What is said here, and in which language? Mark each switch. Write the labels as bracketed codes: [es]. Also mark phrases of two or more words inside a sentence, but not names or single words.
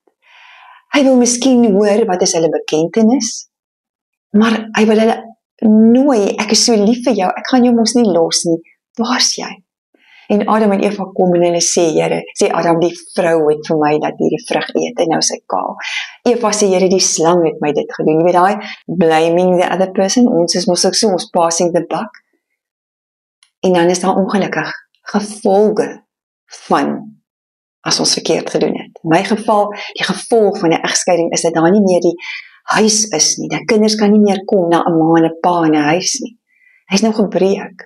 [af] Hy wil miskien hoor wat is hulle bekentenis, maar hy wil hulle nooi, ek is so lief vir jou, ek gaan jou mos nie los nie, waar is jy? En Adam en Eva kom en hulle sê, Here, sê Adam, die vrou het vir my dat hierdie vrug eet, en nou sy kaal. Eva sê, Here, die slang het my dit gedoen. Jy weet daai, [en] blaming the other person, [af] ons is mos ook so, ons [en] passing the buck. [af] En dan is daar ongelukkig gevolge van as ons verkeerd gedoen het. In my geval, die gevolg van 'n egskeiding is dat daar nie meer die huis is nie, dat kinders kan nie meer kom na 'n ma en 'n pa in 'n huis nie. Hy's nou gebreek.